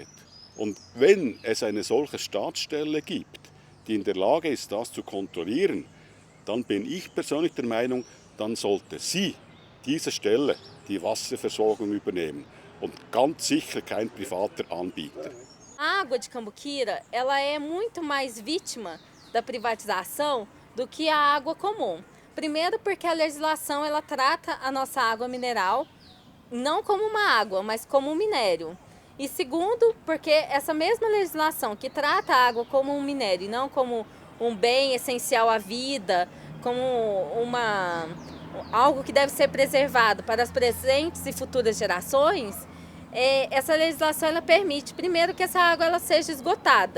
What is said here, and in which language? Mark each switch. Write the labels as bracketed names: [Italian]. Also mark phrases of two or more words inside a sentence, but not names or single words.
[German] Und wenn es eine solche Staatsstelle gibt, die in der Lage ist, das zu kontrollieren, dann bin ich persönlich der Meinung, dann sollte sie, diese Stelle, die Wasserversorgung übernehmen. Und ganz sicher kein privater Anbieter. [Portuguese] A água de Cambuquira, ela é muito mais vítima da privatização do que a água comum. Primeiro porque a legislação ela trata a nossa água mineral não como uma água, mas como um minério. E segundo, porque essa mesma legislação que trata a água como um minério e não como um bem essencial à vida, como algo que deve ser preservado para as presentes e futuras gerações, essa legislação ela permite, primeiro, que essa água ela seja esgotada.